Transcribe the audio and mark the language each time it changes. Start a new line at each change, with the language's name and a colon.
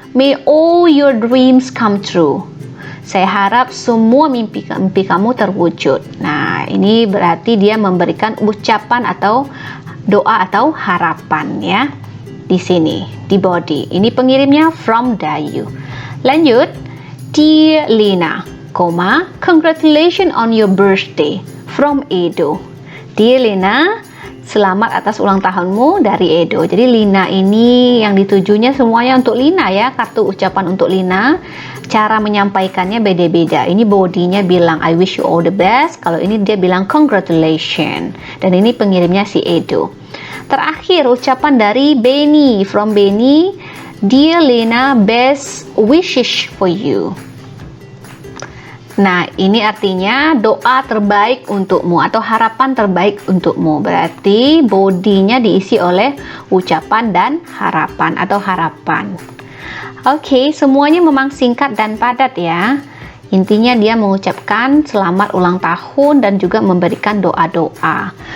English: May all your dreams come true.
Indonesian: Saya harap semua mimpi kamu terwujud. Nah, ini berarti dia memberikan ucapan atau doa atau harapan ya. Di sini, di body. Ini pengirimnya from Dayu.
English: Lanjut, Dear Lina, congratulations on your birthday from Edo.
Indonesian: Dear Lina, selamat atas ulang tahunmu dari Edo. Jadi Lina ini yang ditujunya semuanya untuk Lina ya, kartu ucapan untuk Lina. Cara menyampaikannya beda-beda. Ini bodinya bilang
English: I wish you all the best.
Indonesian: Kalau ini dia bilang congratulations. Dan ini pengirimnya si Edo. Terakhir ucapan dari Benny, from Benny.
English: Dear Lina, best wishes for you.
Indonesian: Nah, ini artinya doa terbaik untukmu atau harapan terbaik untukmu. Berarti bodinya diisi oleh ucapan dan harapan atau harapan. Oke, semuanya memang singkat dan padat ya. Intinya dia mengucapkan selamat ulang tahun dan juga memberikan doa-doa.